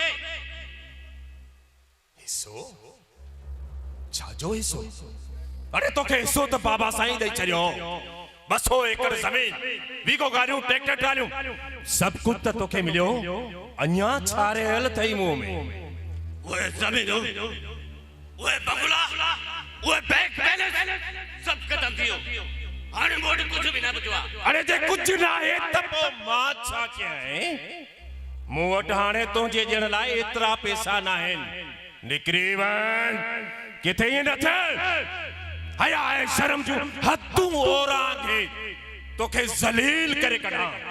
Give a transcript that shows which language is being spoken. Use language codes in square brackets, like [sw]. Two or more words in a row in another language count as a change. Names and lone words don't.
[sd] हिसो? छाजो हिसो? अरे तोखे हिसो त बाबा साईं ॾेई छॾियो। 200 एकड़ ज़मीन, वीगो गाड़ियूं, ट्रैक्टर ट्रालियूं, सब कुछ त तोखे मिलियो। अञा छारे हल थई मुंह में। ओए ज़मीनूं, ओए बंगला, ओए बैंक बैलेंस सब खत्म थियो। हाणे मोट कुछ भी न बचो। अरे जे कुछ ना है त पोइ मां छा कयां? मूं वटि हाणे तुंहिंजे ॾियण लाइ एतिरा पैसा न आहिनि। निकिरी वञ, किथे ईअं न थिए। हया है शर्म जो हदूं ओरांगे तोखे ज़लील करे कढां।